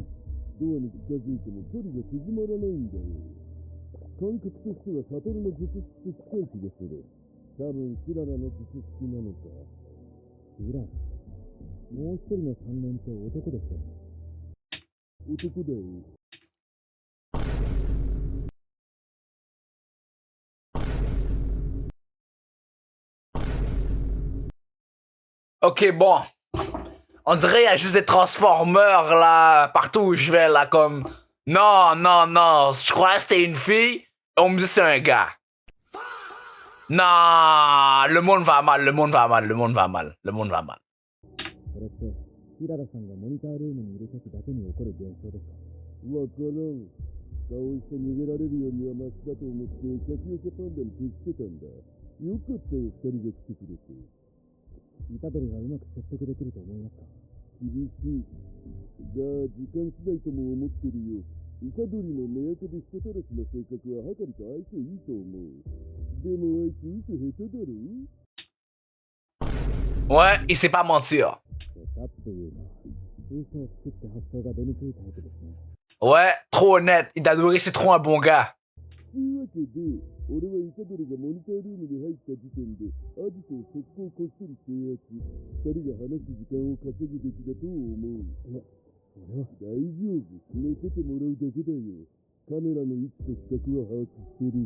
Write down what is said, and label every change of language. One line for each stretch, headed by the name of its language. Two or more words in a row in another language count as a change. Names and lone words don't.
Japanese: ドアに近づいても距離が縮まらないんだよ。感覚としては悟の術式と近い気がする。多分キララの術式なのか。キララ？もう一人の3年って男でしたよね。男だよ。
French: Ok, bon. On dirait qu'il y a juste des transformeurs là, partout où je vais là, comme. Non, non, non. Je croyais que c'était une fille. On me dit que c'est un gars. Non, le monde va mal, le monde va mal, le monde va mal, le monde va mal.
Japanese: それってキララさんがモニタールームにいる時だけに起こる現象ですか？わからん。顔して逃げられるよりはマシだと思って客寄せパンダに徹してたんだ。よかったよ、二人が来てくれて。虎杖がうまく説得できると思いますか？厳しい。が、時間次第とも思ってるよ。虎杖の根やかで人たらしな性格ははかりと相性いいと思う。でもあいつ嘘下手だろ？
French: Ouais, il sait pas mentir.
Japanese: 下手っていうのは嘘をつくって発想が出にくいタイプですね。
French: Ouais, trop honnête. Itadori, c'est trop un bon gars.
Japanese: というわけで、俺は虎杖がモニタールームに入った時点で、アジトを速攻こっそり制圧。二人が話す時間を稼ぐべきだと思う。それは大丈夫。寝ててもらうだけだよ。カメラの位置と視覚は把握してる。